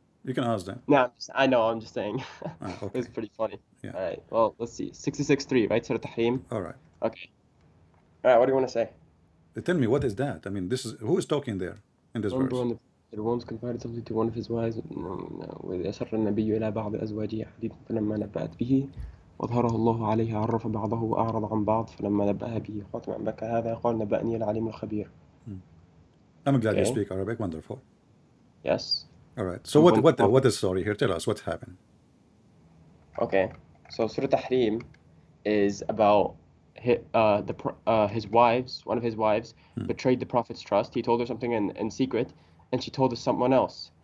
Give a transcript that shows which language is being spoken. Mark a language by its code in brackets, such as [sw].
[en] You can ask them. No, I know. I'm just saying. Okay. It's pretty funny. Yeah. All right. Well, let's see. 66.3, right? Surah Tahrim. All right. Okay. All right. What do you want to say? Tell me, what is that? I mean, who is talking there in this verse? It once confided something to one of his wives. [ar] وإذ أسر النبي إلى بعض أزواجه حديثا فلما نبأت به وأظهره الله عليه عرف بعضه وأعرض عن بعض فلما نبأها به قالت من أنبأك هذا قال نبأني العليم الخبير. [en] I'm glad you speak Arabic. Wonderful. Yes. All right. So what is the story here? Tell us what happened. Okay. So Surah Tahrim is about his wives. One of his wives betrayed the Prophet's trust. He told her something in secret, and she told us someone else.